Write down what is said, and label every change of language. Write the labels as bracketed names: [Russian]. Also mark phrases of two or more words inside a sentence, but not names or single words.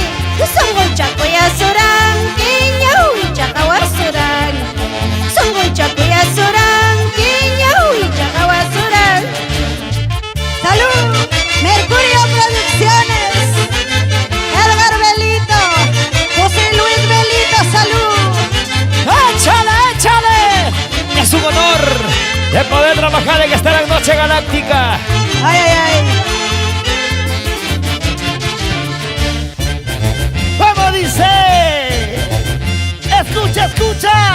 [Quechua] Sunguncha kuyasuranki, ñawicha kawasuranki. Sunguncha kuyasuranki, ñawicha kawasuranki. [Spanish] Salud. Mercurio Producciones. Edgar Belito. José Luis Belito, salud. ¡Échale! Es un honor de poder trabajar en esta gran noche galáctica. Ay. ¿Cómo dice? Escucha.